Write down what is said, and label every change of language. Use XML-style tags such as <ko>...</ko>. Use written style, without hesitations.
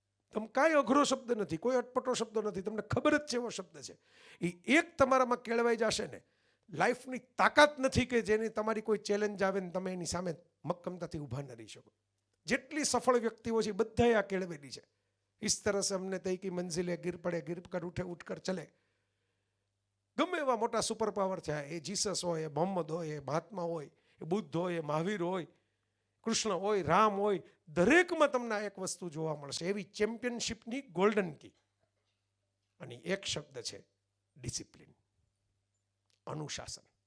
<gu>તમે કાંઈ અઘરો શબ્દ નથી, કોઈ અટપટો શબ્દ નથી, તમને ખબર જ છે એવો શબ્દ છે. એ એક તમારામાં કેળવાઈ જશે ને, લાઈફની તાકાત નથી કે જેની તમારી કોઈ ચેલેન્જ આવે ને તમે એની સામે મક્કમતાથી ઊભા ન રહી શકો. જેટલી સફળ વ્યક્તિઓ છે બધાએ આ કેળવેલી છે.</gu> <hi>इस तरह से हमने तय की मंजिले गिर પડે गिर कर उठे उठकर चले.</hi> <gu>ગમે એવા મોટા સુપર પાવર છે, એ જીસસ હોય, એ મોહમ્મદ હોય, એ મહાત્મા હોય, એ બુદ્ધ હોય, એ મહાવીર હોય, કૃષ્ણ હોય, રામ હોય, દરેકમાં તમને એક વસ્તુ જોવા મળશે, એવી ચેમ્પિયનશિપની ગોલ્ડન કી. અને એક શબ્દ છે ડિસિપ્લિન, અનુશાસન.</gu>